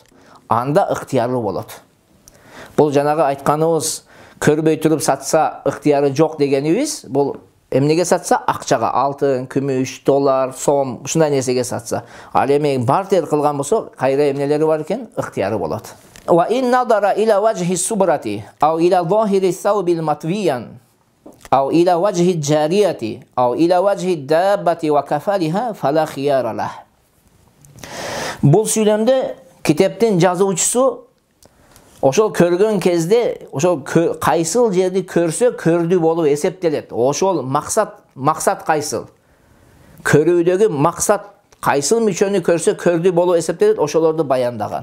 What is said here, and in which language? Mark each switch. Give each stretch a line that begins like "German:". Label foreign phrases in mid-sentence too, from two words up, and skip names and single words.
Kyrgyz: Анда ыктыяры болот. Бул жанагы айтканыбыз көрбөй туруп сатса ыктыяры жок дегенибиз, бул эмнеге сатса? Акчага, алтын, күмүш, доллар, сом, ушундай нерсеге сатса. Ал эми бартер кылган болсо, кайра эмнелери бар экен? Ыктыяры болот.
Arabic: وإن نظر إلى وجه الصبرة أو إلى ظاهر الثوب مطويا أو إلى وجه الجارية أو إلى وجه الدابة وكفلها فلا خيار له.
Kyrgyz: Бул сүйлөмдө китептин жазуучусу ошол көргөн кезде, ошол кайсыл жерди көрсө көрдү болуп эсептелет. Ошол максат кайсыл? Көрүүдөгү максат кайсыл мүчөнү көрсө көрдү болуп эсептелет, ошолорду баяндаган.